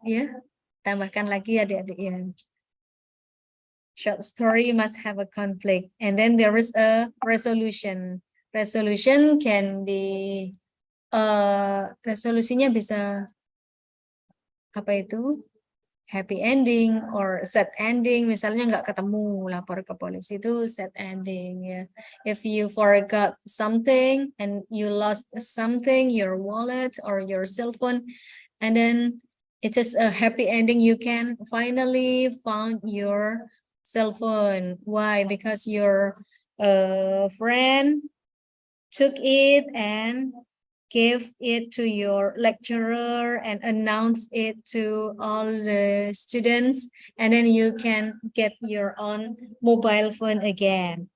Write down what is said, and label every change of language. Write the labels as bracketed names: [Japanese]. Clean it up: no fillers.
[English] Yeah, [Indonesian] tambahkan lagi adik-adik ya. [English] Short story must have a conflict, and then there is a resolution. Resolution can be [Indonesian] resolusinya bisa apa itu? [English] Happy ending or sad ending. [Indonesian] Misalnya nggak ketemu, lapor ke polisi, itu sad ending ya. [English] If you forgot something and you lost something, your wallet or your cell phone, and then it is a happy ending. You can finally found your cell phone. Why? Because your friend took it and gave it to your lecturer and announce it to all the students, and then you can get your own mobile phone again.